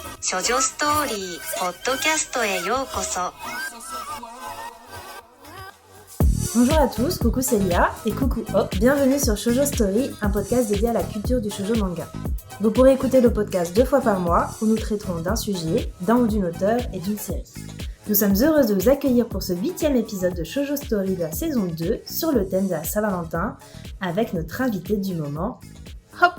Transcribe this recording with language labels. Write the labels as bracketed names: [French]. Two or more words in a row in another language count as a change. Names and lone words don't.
[Japanese] 処女ストーリーポッドキャストへようこそ。 [French] Bonjour à tous, coucou c'est Lia et coucou Hop, bienvenue sur Shoujo Story, un podcast dédié à la culture du shoujo manga. Vous pourrez écouter le podcast 2 fois par mois où nous traiterons d'un sujet, d'un ou d'une auteure et d'une série. Nous sommes heureuses de vous accueillir pour ce 8e épisode de Shoujo Story de la saison 2 sur le thème de la Saint-Valentin avec notre invitée du moment, Hop.